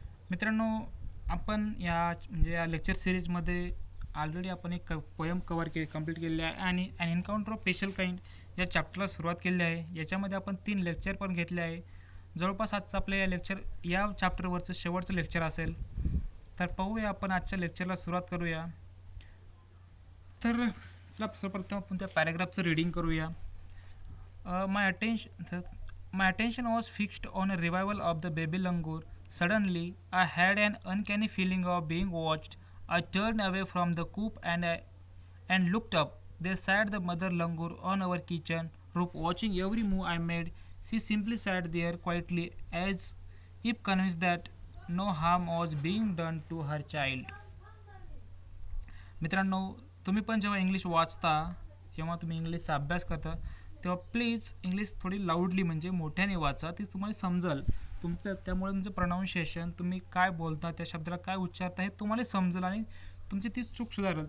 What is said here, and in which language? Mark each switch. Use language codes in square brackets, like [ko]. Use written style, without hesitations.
[mr] मित्रांनो, आपण या लेक्चर सिरीजमध्ये ऑलरेडी आपण एक पोयम कंप्लीट केलेली आहे आणि and encounter of special kind या चॅप्टरला सुरुवात केली आहे. याच्यामध्ये आपण 3 लेक्चर पण घेतले आहे. जवळपास आजचं आपलं या चॅप्टरवरचं शेवटचं लेक्चर असेल. तर पाहूया आपण आजच्या लेक्चरला सुरुवात करूया. तर चला सर्वप्रथम आपण त्या पॅराग्राफचं रीडिंग करूया. [en] My attention was fixed on a revival of the baby langur. Suddenly, I had an uncanny feeling of being watched. I turned away from the coop and looked up. There sat the mother langur on our kitchen roof, watching every move I made. She simply sat there quietly, as if convinced that no harm was being done to her child. [mr] मित्रांनो, तुम्ही पण जेव्हा English वाचता, जेव्हा तुम्ही इंग्लिशचा अभ्यास करता, तेव्हा प्लीज इंग्लिश थोडी लाऊडली म्हणजे मोठ्याने वाचा. ती तुम्हाला समजेल. त्यामुळे तुमचं प्रोनाऊन्सिएशन, तुम्ही काय बोलता, त्या शब्दाला काय उच्चारता हे तुम्हाला समजेल आणि तुमची ती चूक सुधारेल.